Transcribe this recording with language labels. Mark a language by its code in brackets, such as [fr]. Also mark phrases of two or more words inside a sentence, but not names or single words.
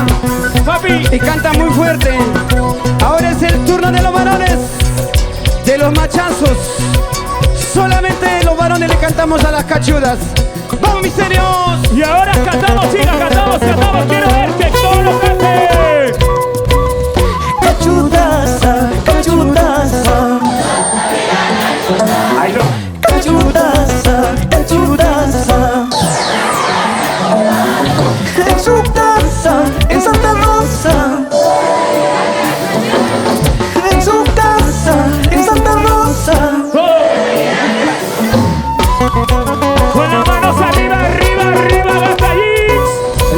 [es] Papi. y cantan muy fuerte. Ahora es el turno de los varones, de los machazos. Solamente los varones le cantamos a las cachudas. ¡Vamos, Misterios! Y ahora cantamos, chicas, cantamos. Quiero ver que todo lo cante. Cachudaza, cachudaza. Ay, no. Cachudaza, cachudaza. En su casa, en Santa Rosa. En su casa, en Santa Rosa. Con las manos arriba, Gastallix.